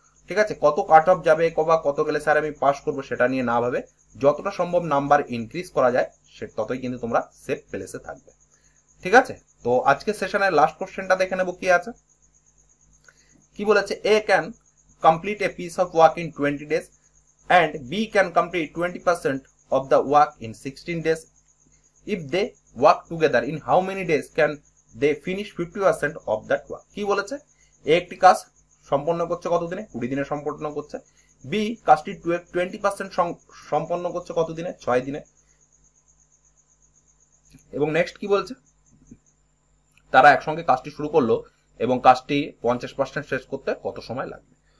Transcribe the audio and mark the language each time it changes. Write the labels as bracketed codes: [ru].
[bn] ঠিক আছে, কত কাট অফ যাবে বা কত গেলে স্যার আমি পাস করবো সেটা নিয়ে না ভাবে যতটা সম্ভব নাম্বার ইনক্রিজ করা যায় ততই কিন্তু তোমরা সেফ প্লেসে থাকবে। ঠিক আছে, তো আজকের সেশনের লাস্ট কোশ্চেনটা দেখে নেবো কি আছে। কি বলেছে, [en] A can complete a piece of work in 20 days and B can complete 20% of the work in 16 days. If they work together, in how many days can they finish 50% of that work? [bn] কি বলেছে, এ একটি কাজ সম্পন্ন করছে কত দিনে, 20 দিনে সম্পন্ন করছে। বি কাজটি 20% সম্পন্ন করছে কত দিনে, 6 দিনে। এবং নেক্সট কি বলছে, তারা একসঙ্গে কাজটি শুরু করলো এবং কাজটি 50% শেষ করতে কত সময় লাগবে।